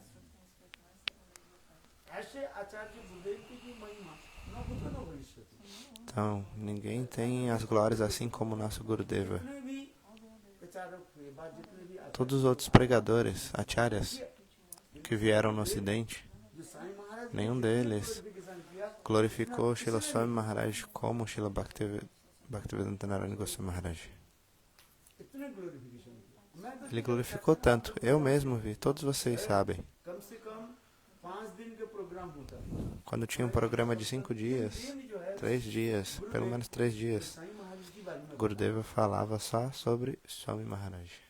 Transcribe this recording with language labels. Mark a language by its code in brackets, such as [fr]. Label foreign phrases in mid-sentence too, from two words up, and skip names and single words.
[pt] Então, ninguém tem as glórias assim como o nosso Gurudeva. Todos os outros pregadores, acharyas, que vieram no ocidente, nenhum deles glorificou Srila Swami Maharaj como Srila Bhaktivedanta Narayana Goswami Maharaj. Ele glorificou tanto. Eu mesmo vi, todos vocês sabem. Quando tinha um programa de 5 dias, 3 dias, pelo menos 3 dias, Gurudeva falava só sobre Swami Maharaj.